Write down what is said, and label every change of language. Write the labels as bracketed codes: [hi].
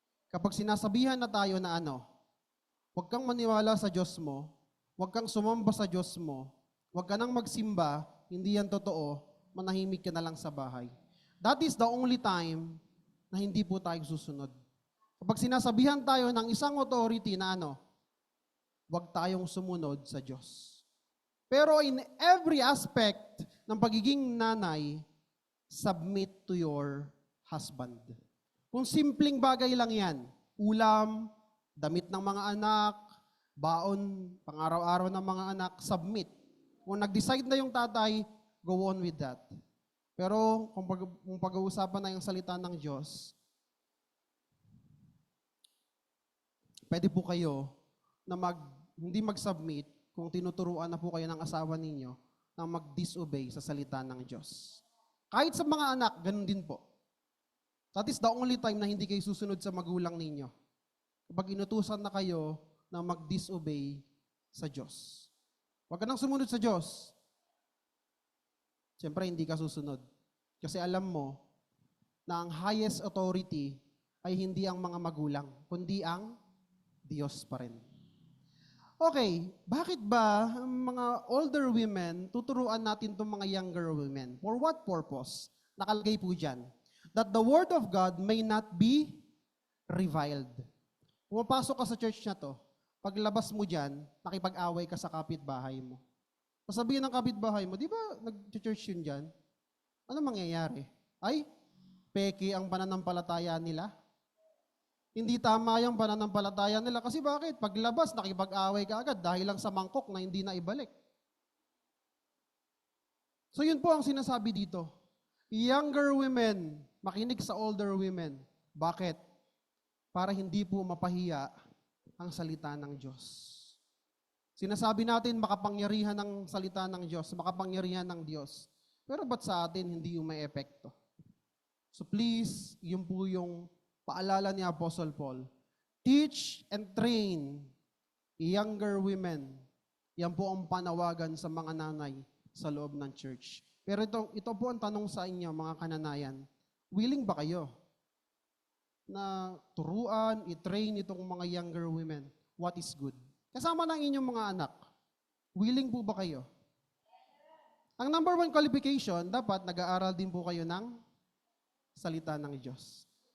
[tl] Kapag sinasabihan na tayo na huwag kang maniwala sa Diyos mo, huwag kang sumamba sa Diyos mo, huwag ka nang magsimba, hindi yan totoo, manahimik ka na lang sa bahay. [en] That is the only time [tl] na hindi po tayo susunod. Kapag sinasabihan tayo ng isang authority na huwag tayong sumunod sa Diyos. [en] Pero in every aspect [tl] ng pagiging nanay, [en] submit to your husband. [tl] Kung simpleng bagay lang yan, ulam, damit ng mga anak, baon, pang-araw-araw ng mga anak, submit. Kung nag-decide na yung tatay, [en] go on with that. [tl] Pero kung pag-uusapan na yung salita ng Diyos, pwede po kayo na hindi mag-submit kung tinuturuan na po kayo ng asawa ninyo na mag-disobey sa salita ng Diyos. Kahit sa mga anak, ganun din po. [en] That is the only time [tl] na hindi kayo susunod sa magulang ninyo. Kapag inutusan na kayo na mag-disobey sa Diyos. Huwag ka nang sumunod sa Diyos. Siyempre, hindi ka susunod. Kasi alam mo na ang highest authority ay hindi ang mga magulang, kundi ang Diyos pa rin. Okay, bakit ba ang mga older women, tuturuan natin itong mga younger women? [en] For what purpose? [tl] Nakalagay po dyan. [en] That the word of God may not be reviled. [tl] Pumapasok ka sa church na to, paglabas mo dyan, nakipag-away ka sa kapitbahay mo. Sasabihin ng kapitbahay mo, di ba nag-church yun dyan? Ano mangyayari? Ay, peke ang pananampalataya nila. Hindi tama yung pananampalataya nila. Kasi bakit? Paglabas, nakipag-away ka agad dahil lang sa mangkok na hindi na ibalik. So yun po ang sinasabi dito. [en] Younger women, [tl] makinig sa older women. Bakit? Para hindi po mapahiya ang salita ng Diyos. Sinasabi natin makapangyarihan ng salita ng Diyos, makapangyarihan ng Diyos. Pero ba't sa atin hindi yung may epekto? So please, yun po yung paalala ni Apostle Paul. [en] Teach and train younger women. [tl] Yan po ang panawagan sa mga nanay sa loob ng church. Pero ito po ang tanong sa inyo, mga kananayan. Willing ba kayo na turuan, i-train itong mga younger women [en] what is good? [tl] Kasama ng inyong mga anak. Willing po ba kayo? Ang number one qualification, dapat nag-aaral din po kayo ng salita ng Diyos.